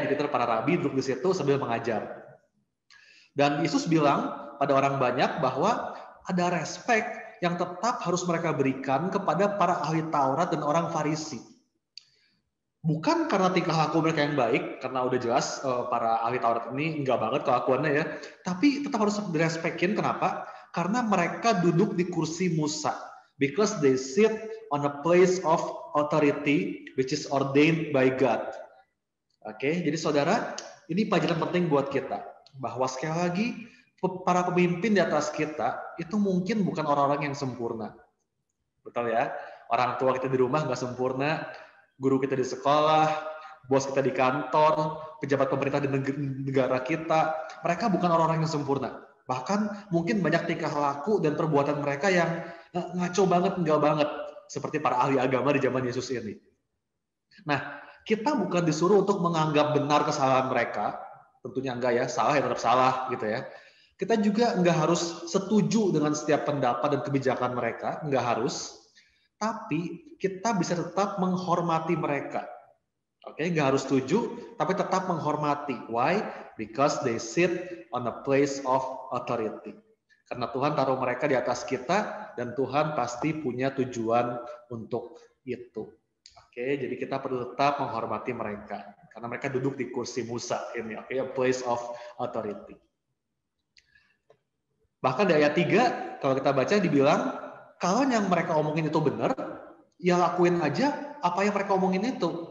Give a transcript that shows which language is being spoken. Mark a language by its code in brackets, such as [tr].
[id] Jadi para rabi duduk di situ sambil mengajar. Dan Yesus bilang pada orang banyak bahwa ada respect yang tetap harus mereka berikan kepada para ahli Taurat dan orang Farisi. Bukan karena tingkah laku mereka yang baik, karena udah jelas para ahli Taurat ini enggak banget kelakuannya ya. Tapi tetap harus direspekin. Kenapa? Karena mereka duduk di kursi Musa. [en] Because they sit on a place of authority which is ordained by God. [id] Oke, jadi saudara, ini pelajaran penting buat kita. Bahwa sekali lagi, para pemimpin di atas kita, itu mungkin bukan orang-orang yang sempurna. Betul ya? Orang tua kita di rumah nggak sempurna, guru kita di sekolah, bos kita di kantor, pejabat pemerintah di negara kita, mereka bukan orang-orang yang sempurna. Bahkan mungkin banyak tingkah laku dan perbuatan mereka yang ngaco banget, enggak banget. Seperti para ahli agama di zaman Yesus ini. Nah, kita bukan disuruh untuk menganggap benar kesalahan mereka, tentunya enggak ya, salah ya tetap salah gitu ya. Kita juga enggak harus setuju dengan setiap pendapat dan kebijakan mereka, enggak harus. Tapi kita bisa tetap menghormati mereka. Oke, enggak harus setuju, tapi tetap menghormati. Why? [en] Because they sit on a place of authority. [id] Karena Tuhan taruh mereka di atas kita, dan Tuhan pasti punya tujuan untuk itu. Oke, jadi kita perlu tetap menghormati mereka karena mereka duduk di kursi Musa ini, oke, [en] a place of authority. [id] Bahkan di ayat 3 kalau kita baca dibilang kalau yang mereka omongin itu benar, ya lakuin aja apa yang mereka omongin itu.